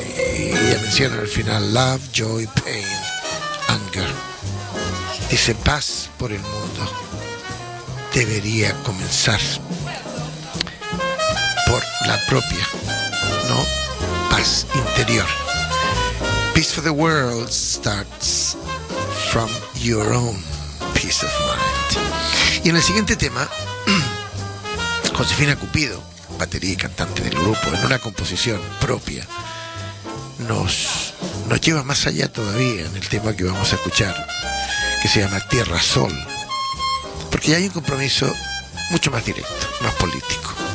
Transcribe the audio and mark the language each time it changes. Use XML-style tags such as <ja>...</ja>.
<es>Y ya menciono al final:</es> <en>love, joy, pain, anger.</en> <es>Dice: paz por el mundo debería comenzar por la propia, ¿no? Paz interior.</es> <en>Peace for the world starts from your own peace of mind.</en> <es>Y en el siguiente tema, Josefina Cupido, batería y cantante del grupo, en una composición propia, nos lleva más allá todavía en el tema que vamos a escuchar, que se llama Tierra Sol. Porque ya hay un compromiso mucho más directo, más político.</es>